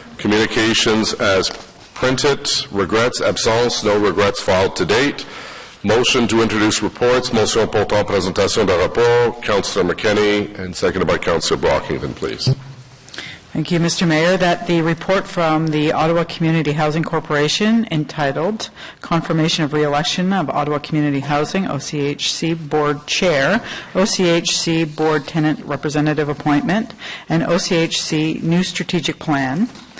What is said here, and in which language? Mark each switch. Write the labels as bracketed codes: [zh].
[en] Communications as printed. Regrets, absence, no regrets filed to date. Motion to introduce reports. [fr] Motion portant présentation de rapport. [en] Councillor McKenney, and seconded by Councillor Brockington, please. Thank you, Mr. Mayor. That the report from the Ottawa Community Housing Corporation entitled Confirmation of Re-election of Ottawa Community Housing, OCHC Board Chair, OCHC Board Tenant Representative Appointment, and OCHC New Strategic Plan,